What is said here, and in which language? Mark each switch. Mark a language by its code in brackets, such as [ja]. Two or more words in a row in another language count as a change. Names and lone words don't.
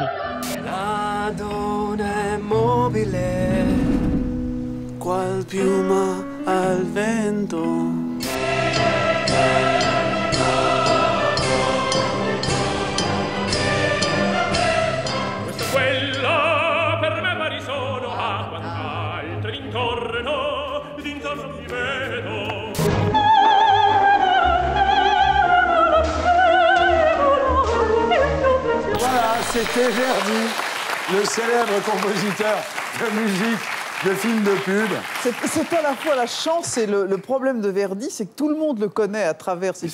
[it] La donna è mobile, qual piuma al vento. Questa è quella, per me pari sono a quant'altre d'intorno mi vedo. [fr] Voilà, c'était Verdi, le célèbre compositeur de musique de films de pub. C'est à la fois la chance et le problème de Verdi, c'est que tout le monde le connaît à travers ses